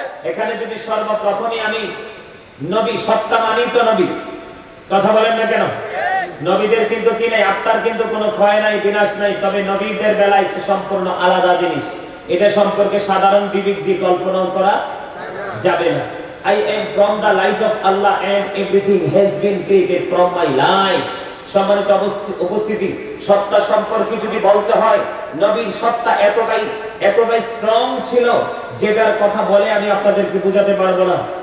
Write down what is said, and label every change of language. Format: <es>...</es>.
<bn>এখানে যদি সর্বপ্রথমে আমি নবী, সত্তা মানি তো নবী, কথা বলেন না কেন? নবীদের কিন্তু কি নাই, আত্মার কিন্তু কোনো ক্ষয় নাই, বিনাশ নাই। তবে নবীদের বেলায় সম্পূর্ণ আলাদা জিনিস, এটা সম্পর্কে সাধারণ বিবেক দিয়ে কল্পনাও করা যাবে না।</bn> <en>I am from the light of Allah and everything has been created from my light.</en> <bn>সম্মানিত উপস্থিতি, সত্তা সম্পর্কে যদি বলতে হয়, নবীর সত্তা এতটাই স্ট্রং ছিল, যেটার কথা বলে আমি আপনাদেরকে বোঝাতে পারবো না।</bn>